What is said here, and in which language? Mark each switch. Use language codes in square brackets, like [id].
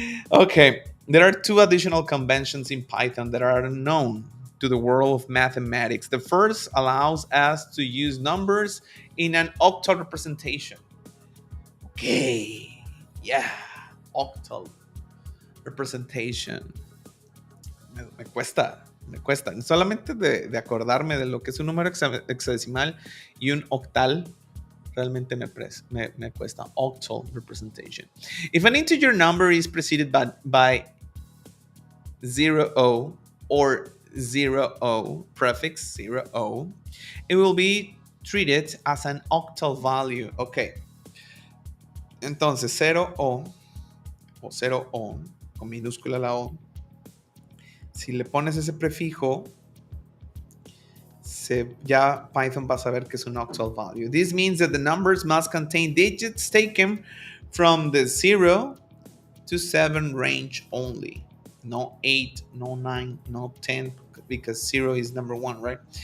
[en] Okay, there are two additional conventions in Python that are unknown to the world of mathematics. The first allows us to use numbers in an octal representation. Okay, yeah, octal representation. [es] Me cuesta. Solamente de acordarme de lo que es un número hexadecimal y un octal, realmente me cuesta. [en] Octal representation. If an integer number is preceded by 0 or 0 prefix 0, it will be treated as an octal value. Ok. [es] Entonces 0 o 0 con minúscula la O, si le pones ese prefijo, ya Python va a saber que es un octal value. [en] This means that the numbers must contain digits taken from the 0 to 7 range only. No 8, no 9, no 10, because 0 is number 1, right?